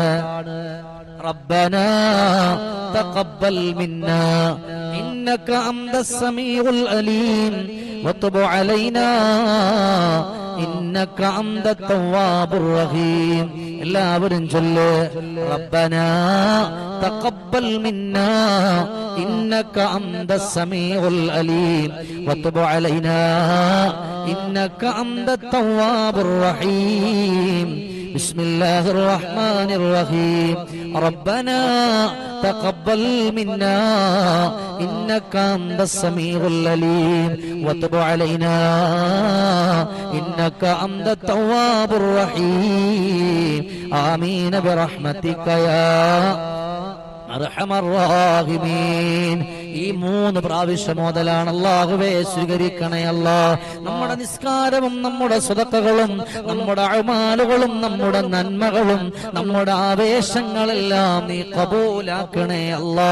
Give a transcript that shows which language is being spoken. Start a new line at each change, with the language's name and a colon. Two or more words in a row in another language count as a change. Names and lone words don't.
Arabic: ربنا تقبل منا إنك أنت السميع العليم وتب علينا إنك أنت التواب الرحيم.
Malayalam: എല്ലാവരും ചൊല്ല്.
Arabic: ربنا تقبل منا إنك أنت السميع العليم وتب علينا إنك أنت التواب الرحيم. بسم الله الرحمن الرحيم. ربنا تقبل منا إنك أنت السميع العليم وتب علينا إنك أنت التواب الرحيم. آمين برحمتك يا أرحم الراحمين.
Malayalam: ഈ 3 പ്രാവശ്യം മുതലാണ് അല്ലാഹുവേ സ്വീകരിക്കണേ അല്ലാ. നമ്മുടെ നിസ്കാരവും നമ്മുടെ സ്വതക്കകളും നമ്മുടെ അഅ്മാലുകളും നമ്മുടെ നന്മകളും നമ്മുടെ ആവേശങ്ങളെല്ലാം നീ ഖബൂലാക്കണേ അല്ലാ.